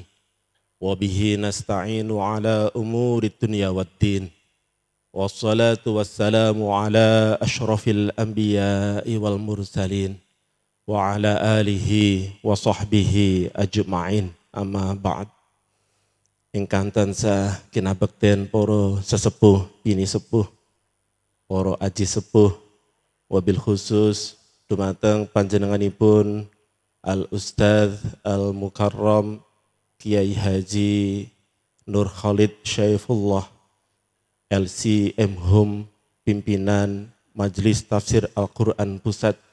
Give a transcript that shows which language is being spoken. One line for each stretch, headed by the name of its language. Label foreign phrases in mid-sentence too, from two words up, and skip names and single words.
Arabic: وبه نستعين على أمور الدنيا والدين. والصلاة والسلام على أشرف الأنبياء والمرسلين. وعلى آله وصحبه أجمعين. أما بعد.
Javanese: Ingkang tansah kinabekten poro sesepuh, bini sepuh, poro aji sepuh,
Arabic: وبالخصوص
Javanese: dumateng panjenenganipun
Arabic: الأستاذ المكرم
Javanese: Kiai Haji Nur Khalid Syaifullah LC Hum, pimpinan Majelis Tafsir Al-Quran Pusat,